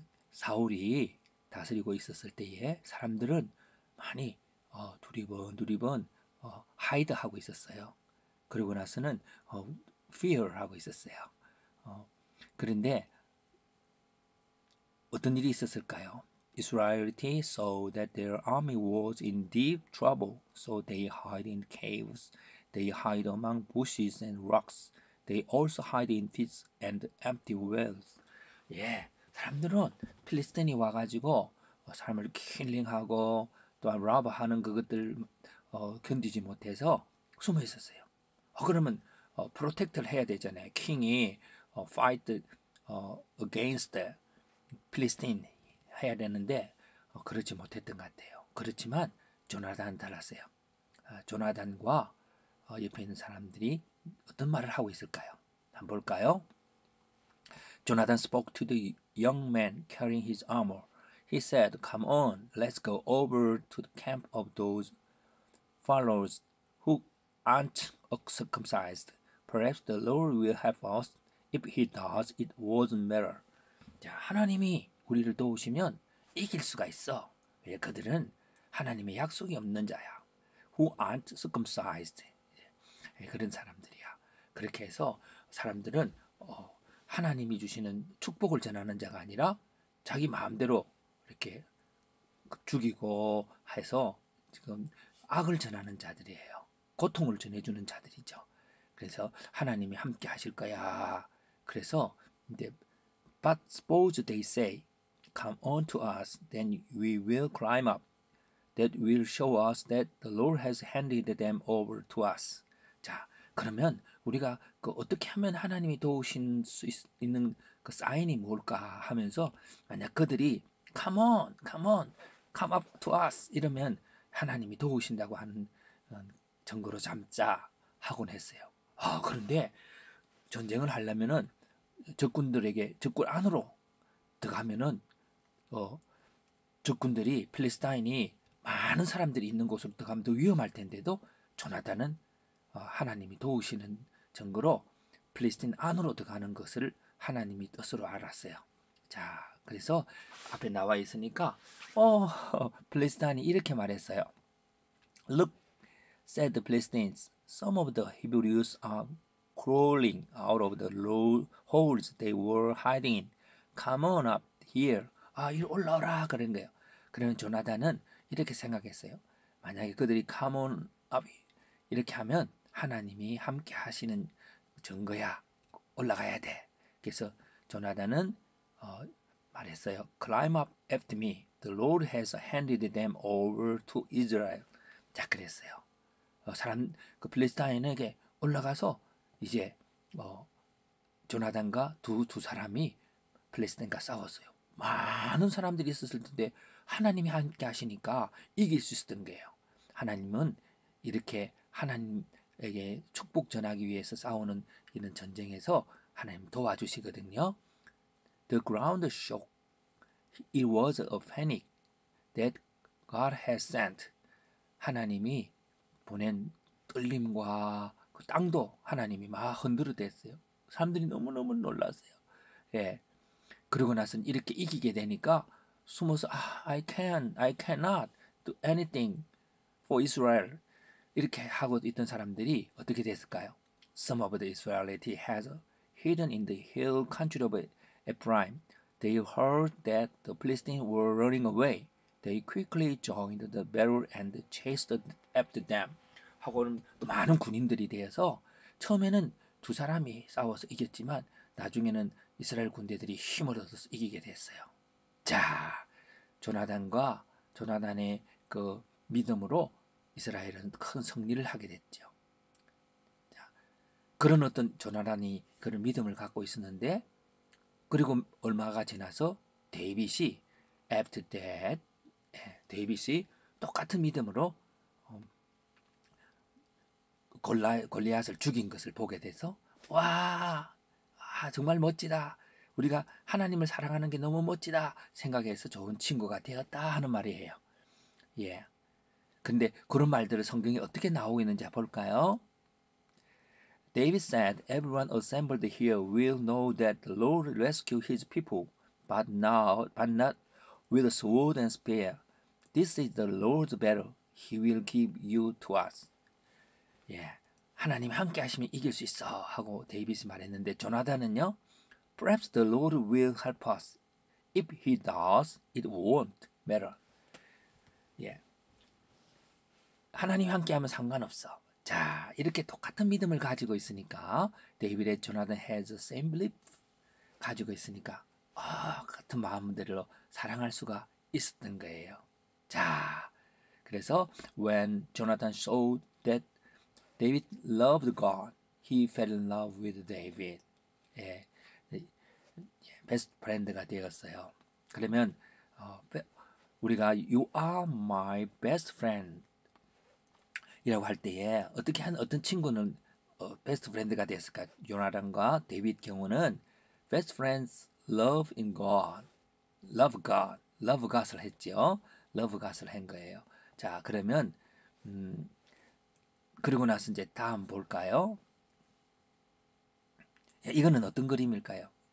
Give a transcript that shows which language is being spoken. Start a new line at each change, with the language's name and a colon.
Korean: 사울이 다스리고 있었을 때에 사람들은 많이 두리번 하이드하고 있었어요. 그러고 나서는 fear하고 있었어요. 그런데 어떤 일이 있었을까요?
English: Israelity saw that their army was in deep trouble, so they hid in caves. They hid among bushes and rocks. They also hid in pits and empty wells.
Korean: 예, 사람들은 필리스틴이 와가지고 사람을 킬링하고 또한 라버하는 그것들 견디지 못해서 숨어 있었어요. 그러면 프로텍트를 해야 되잖아요. 킹이
English: fight against
Korean: 필리스틴 해야 되는데 그렇지 못했던 것 같아요. 그렇지만 조나단 달랐어요. 조나단과 옆에 있는 사람들이 어떤 말을 하고 있을까요? 한번 볼까요?
English: Jonathan spoke to the young man carrying his armor. He said, "Come on, let's go over to the camp of those followers who aren't circumcised. Perhaps the Lord will help us. If he does, it won't matter."
Korean: 자, 하나님이 우리를 도우시면 이길 수가 있어. 왜 그들은 하나님의 약속이 없는 자야.
English: Who aren't circumcised.
Korean: 그런 사람들이야. 그렇게 해서 사람들은 하나님이 주시는 축복을 전하는 자가 아니라 자기 마음대로 이렇게 죽이고 해서 지금 악을 전하는 자들이에요. 고통을 전해주는 자들이죠. 그래서 하나님이 함께 하실 거야. 그래서 이제
English: But suppose they say, "Come on to us, then we will climb up. That will show us that the Lord has handed them over to us."
Korean: 자, 그러면 우리가 어떻게 하면 하나님이 도우실 수 있는 그 사인이 뭘까 하면서 만약 그들이
English: "Come on, come on, come up to us"
Korean: 이러면 하나님이 도우신다고 하는 증거로 삼자 하곤 했어요. 그런데 전쟁을 하려면은 적군 안으로 들어가면은 적군들이 필리스타인이 많은 사람들이 있는 곳으로 들어가면 더 위험할 텐데도 조나단은 하나님이 도우시는 증거로 필리스틴 안으로 들어가는 것을 하나님이 뜻으로 알았어요. 자, 그래서 앞에 나와 있으니까 필리스타인이 이렇게 말했어요.
English: Look, said the Philistines, some of the Hebrews are crawling out of the holes they were hiding in. Come on up here.
Korean: 이리 올라오라 그런 거예요. 그러면 조나단은 이렇게 생각했어요. 만약에 그들이
English: come on up
Korean: 이렇게 하면 하나님이 함께 하시는 증거야. 올라가야 돼. 그래서 조나단은 말했어요.
English: Climb up after me. The Lord has handed them over to Israel.
Korean: 자, 그랬어요. 그 필리스타인에게 올라가서 이제 조나단과 두 사람이 필리스타인과 싸웠어요. 많은 사람들이 있었을 텐데 하나님이 함께 하시니까 이길 수 있었던 거예요. 하나님은 이렇게 하나님에게 축복 전하기 위해서 싸우는 이런 전쟁에서 하나님 도와주시거든요.
English: The ground shook. It was a panic that God had sent.
Korean: 하나님이 보낸 떨림과 그 땅도 하나님이 막 흔들어댔어요. 사람들이 너무너무 놀랐어요. 예. 그러고 나서는 이렇게 이기게 되니까 숨어서
English: I cannot do anything for Israel
Korean: 이렇게 하고 있던 사람들이 어떻게 됐을까요?
English: Some of the Israelites had hidden in the hill country of Ephraim. They heard that the Philistines were running away. They quickly joined the battle and chased after them.
Korean: 하고는 또 많은 군인들이 되어서 처음에는 두 사람이 싸워서 이겼지만 나중에는 이스라엘 군대들이 힘을 얻어서 이기게 됐어요. 자, 조나단의 그 믿음으로 이스라엘은 큰 승리를 하게 됐죠. 자, 그런 어떤 조나단이 그런 믿음을 갖고 있었는데 그리고 얼마가 지나서 데이빗이
English: after that
Korean: 데이빗이 똑같은 믿음으로 골리앗을 죽인 것을 보게 돼서 와, 정말 멋지다. 우리가 하나님을 사랑하는 게 너무 멋지다 생각해서 좋은 친구가 되었다 하는 말이에요. 예. 근데 그런 말들을 성경에 어떻게 나오고 있는지 볼까요?
English: David said, "Everyone assembled here will know that the Lord rescued his people, but not with a sword and spear. This is the Lord's battle. He will give you to us."
Korean: 예, 하나님 함께 하시면 이길 수 있어 하고 데이빗이 말했는데 조나단은요,
English: Perhaps the Lord will help us. If he does, it won't matter.
Korean: 예, 하나님 함께하면 상관없어. 자, 이렇게 똑같은 믿음을 가지고 있으니까 데이빗의 조나단
English: has the same belief
Korean: 가지고 있으니까 같은 마음대로 사랑할 수가 있었던 거예요. 자, 그래서
English: when Jonathan saw that David loved God, he fell in love with David.
Korean: 예, 베스트 프렌드가 되었어요. 그러면 우리가
English: You are my best friend
Korean: 이라고 할 때에 어떤 친구는 베스트 프렌드가 됐을까? 요나단과 데이빗 경우는
English: best friends love in God, love God을 했죠. love God
Korean: 을 한 거예요. 자, 그러면 그리고 나서 이제 다음 볼까요? 이거는 어떤 그림일까요?